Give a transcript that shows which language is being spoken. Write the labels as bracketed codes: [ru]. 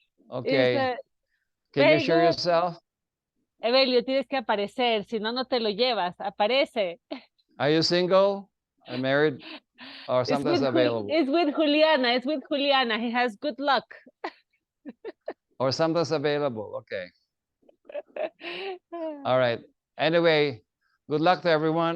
[en] Okay, can you share yourself? [es] Evelio, tienes que aparecer, si no, no te lo llevas. Aparece. [en] Are you single or married or sometimes available? It's with Juliana. It's with Juliana. He has good luck. Or sometimes available. Okay. All right. Anyway, Good luck to everyone.